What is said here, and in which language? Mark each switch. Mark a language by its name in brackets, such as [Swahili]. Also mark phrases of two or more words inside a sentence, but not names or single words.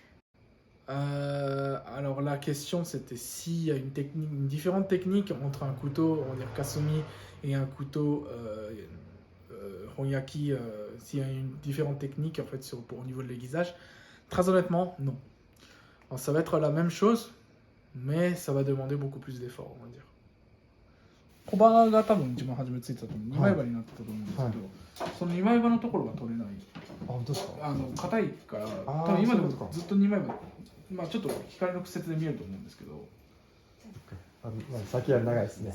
[French] Alors la question c'était s'il y a une différente technique entre un couteau, on va dire kasumi, et un couteau honyaki, s'il y a une différente technique en fait au niveau de l'aiguisage. Très honnêtement, non. Alors, ça va être la même chose, mais ça va demander beaucoup plus d'efforts, on va dire. [Japanese] 小刃が多分一番初めついてたと思う。二枚刃になってたと思うんですけど、はいその二枚刃のところが取れない。あ、本当ですか。硬いから、あー多分今でもそういうことかずっと二枚刃。まあちょっと光の屈折で見えると思うんですけど、あ、まあ、先は長いですね。